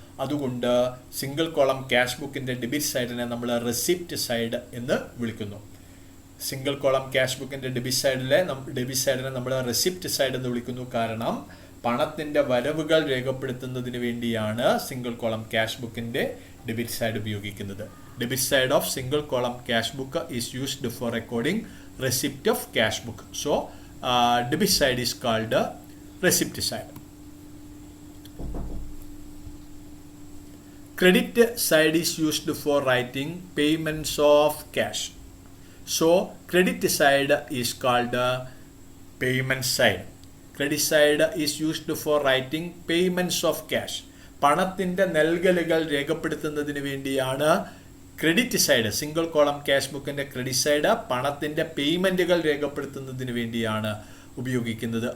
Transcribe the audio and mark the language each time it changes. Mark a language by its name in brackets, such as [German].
[Malayalam] അതുകൊണ്ട് single column cash ബുക്കിൻ്റെ debit സൈഡിനെ നമ്മൾ റെസിപ്റ്റ് സൈഡ് എന്ന് വിളിക്കുന്നു. സിംഗിൾ കോളം ക്യാഷ് ബുക്കിൻ്റെ ഡെബിറ്റ് സൈഡിനെ നമ്മൾ റെസിപ്റ്റ് സൈഡ് എന്ന് വിളിക്കുന്നു. കാരണം പണത്തിൻ്റെ വരവുകൾ രേഖപ്പെടുത്തുന്നതിന് വേണ്ടിയാണ് സിംഗിൾ കോളം ക്യാഷ് ബുക്കിൻ്റെ ഡെബിറ്റ് സൈഡ് ഉപയോഗിക്കുന്നത്. [English] Debit side of single column cash book is used for recording receipt of cash book. So debit side is called receipt side. Credit side is used for writing payments of cash. So credit side is called payment side. Credit side is used for writing payments of cash. [Malayalam] പണത്തിൻ്റെ നൽകലുകൾ രേഖപ്പെടുത്തുന്നതിന് വേണ്ടിയാണ് credit side, single column cash ബുക്കിൻ്റെ credit side പണത്തിൻ്റെ പേയ്മെൻറ്റുകൾ രേഖപ്പെടുത്തുന്നതിന് വേണ്ടിയാണ് ഉപയോഗിക്കുന്നത്.